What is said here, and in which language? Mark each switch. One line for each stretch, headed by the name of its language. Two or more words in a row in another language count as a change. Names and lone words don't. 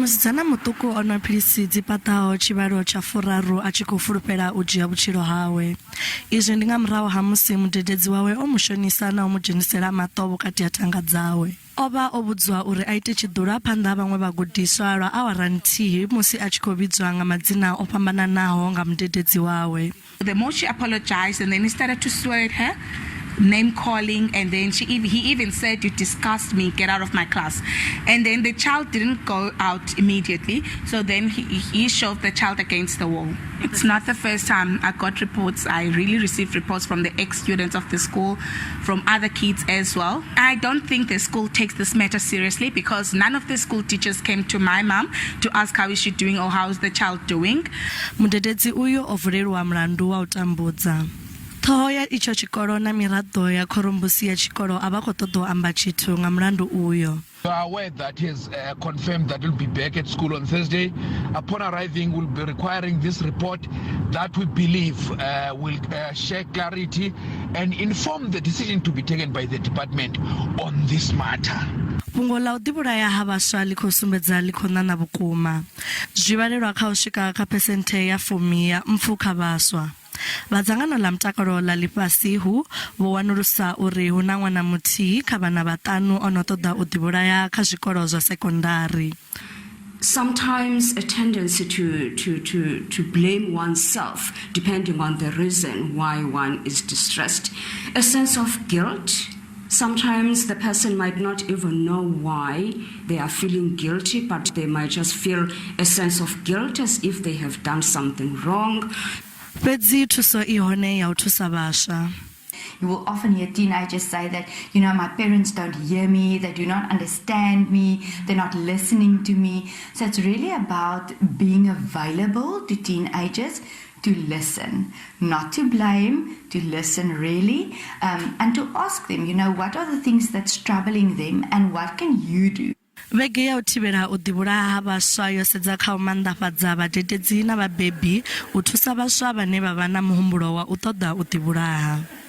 Venda: musidzana muṱuku o nwa philisi dzi paṱaho tshivhalo tsha 4 a tshi khou fulufhela u dzhia vhutshilo hawe. Izwi ndi nga murahu ha musi mudededzi wawe o mushonisa na u mu dzhenisela maṱo vhukati ha thanga dzawe. Ova o vhudzwa uri a ite tshiḓula phanḓa ha vhaṅwe vhagudiswa lwa awara nthihi musi a tshi khou vhidzwa nga madzina o fhambananaho nga mudededzi wawe.
English: The more she apologized, and then he started to swear at her, name calling, and then he even said, "You disgust me, get out of my class." And then the child didn't go out immediately, so then he shoved the child against the wall. It's not the first time I got reports. I really received reports from the ex-students of the school, from other kids as well. I don't think the school takes this matter seriously, because none of the school teachers came to my mom to ask how is she doing or how is the child doing.
Venda: Mudededzi uyo o vulelwa mulandu wa u tambudza. Ṱhoho ya icho tshikolo na miraḓo ya khorombusi ya tshikolo a vha khou ṱoḓa u amba tshithu nga mulandu uyo.
English: We are aware that he has confirmed that he'll be back at school on Thursday. Upon arriving, we'll be requiring this report that we believe will share clarity and inform the decision to be taken by the department on this matter.
Venda: Fhungo ḽa u ḓivhulaya ha vhaswa ḽi khou sumbedza ḽi khou ṋaṋa vhukuma. Zwi vhalelwa kha u swika kha phesenthe ya 10 ya mpfu kha vhaswa. Vhadzangano ḽa mutakalo ḽa ḽifhasi hu vho wanulusa uri hu na ṅwana muthihi kha vhana vhaṱanu o no ṱoḓa u ḓivhulaya kha zwikolo zwa sekondari.
English: Sometimes a tendency to blame oneself depending on the reason why one is distressed. A sense of guilt. Sometimes the person might not even know why they are feeling guilty, but they might just feel a sense of guilt as if they have done something wrong.
Venda: Fhedzi thuso I hone ya u thusa vhaswa.
English: You will often hear teenagers say that, my parents don't hear me, they do not understand me, they're not listening to me. So it's really about being available to teenagers to listen, not to blame, to listen really, and to ask them, what are the things that's troubling them and what can you do?
Venda: Vhege ya u thivhela u ḓivhulaha ha vhaswa yo sedza kha u maanḓafhadza vhadededzi na vhabebi u thusa vhaswa vhane vha vha na muhumbulo wa u ṱoḓa u ḓivhulaha.